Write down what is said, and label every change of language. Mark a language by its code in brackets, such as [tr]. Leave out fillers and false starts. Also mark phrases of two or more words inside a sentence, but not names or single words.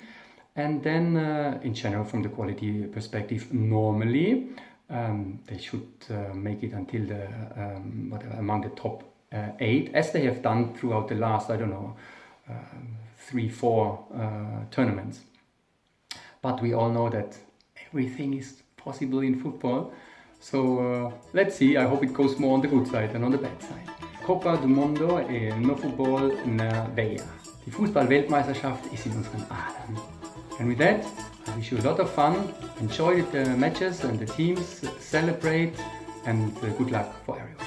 [en] And then, in general, from the quality perspective, normally, they should make it until among the top 8, as they have done throughout the last, 3-4 tournaments. But we all know that everything is possible in football. So let's see, I hope it goes more on the good side than on the bad side. [pt] Copa do Mundo no Futebol na Veia. [de] Die Fußball-Weltmeisterschaft ist in unseren Adern. [en] And with that, I wish you a lot of fun, enjoy the matches and the teams, celebrate, and good luck for